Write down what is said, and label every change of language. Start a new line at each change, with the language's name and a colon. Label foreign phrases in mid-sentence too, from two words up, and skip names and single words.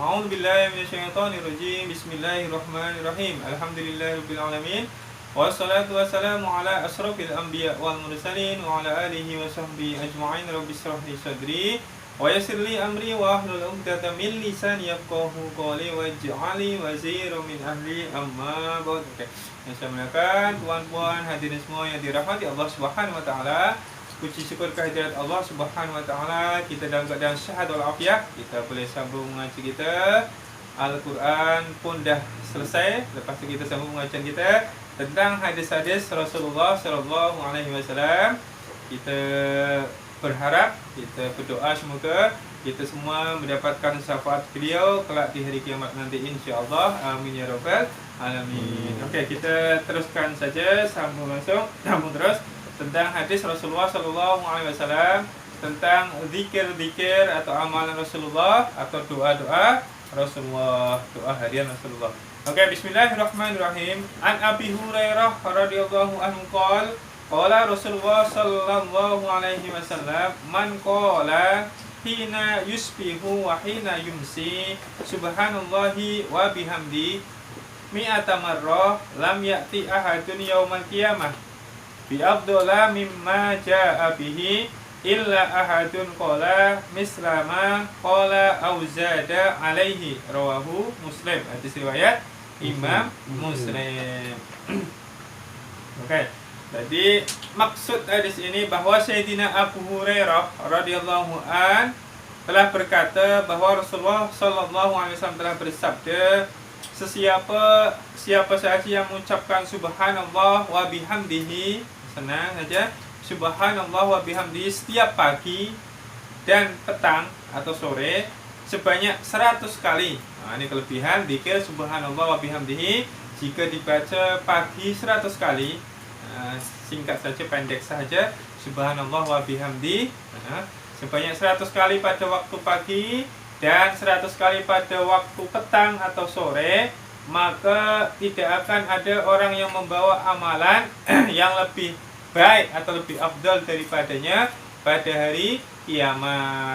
Arabic: أعوذ بالله من الشيطان الرجيم بسم الله الرحمن الرحيم. الحمد لله رب العالمين والصلاة والسلام على أشرف الأنبياء والمرسلين وعلى آله وصحبه أجمعين. رب اشرح لي صدري ويسر لي أمري واحلل عقدة من لساني يفقهوا قولي واجعلني وزيرا من أهلي أما بعد.
Malay: Yang saya muliakan tuan-puan hadirin semua yang dirahmati Allah
Arabic: سبحانه وتعالى.
Malay: Puji syukur kehadirat Allah
Arabic: سبحانه وتعالى,
Malay: kita dalam keadaan sehat wal afiat. Kita boleh sambung mengaji kita. Al-Quran pun dah selesai. Lepas tu kita sambung pengajian kita tentang hadis-hadis Rasulullah
Arabic: صلى الله عليه وسلم.
Malay: Kita berharap, kita berdoa semoga kita semua mendapatkan syafaat beliau kelak di hari kiamat nanti insya-Allah.
Arabic: آمين يا رب العالمين.
Malay: Okey, kita teruskan saja, sambung terus tentang hadis Rasulullah
Arabic: صلى الله عليه وسلم
Malay: tentang zikir-zikir atau amalan Rasulullah atau doa-doa Rasulullah, doa harian Rasulullah. Okey, bismillahirrahmanirrahim.
Arabic: عن أبي هريرة رضي الله عنه قال رسول الله صلى الله عليه وسلم من قال حين يصبح وحين يمسي سبحان الله وبحمده مائة مرة لم يأت أحد يوم القيامة بأفضل مما جاء به إلا أحد قال مثل ما قال أو زاد عليه رواه مسلم.
Malay: Hadis riwayat Imam Muslim. Okey. Jadi maksud hadis ini bahwa Sayyidina Abu Hurairah
Arabic: رضي الله عنه
Malay: telah berkata bahwa Rasulullah
Arabic: صلى الله عليه وسلم
Malay: telah bersabda, siapa sahaja yang mengucapkan
Arabic: سبحان الله وبحمده,
Malay: senang saja,
Arabic: سبحان الله وبحمده
Malay: setiap pagi dan petang atau sore sebanyak 100 kali. Nah, ini kelebihan zikir
Arabic: سبحان الله وبحمده
Malay: jika dibaca pagi 100 kali. Singkat saja, pendek saja,
Arabic: سبحان الله وبحمده,
Malay: sebanyak 100 kali pada waktu pagi dan 100 kali pada waktu petang atau sore, maka tidak akan ada orang yang membawa amalan yang lebih baik atau lebih afdal daripadanya pada hari kiamat.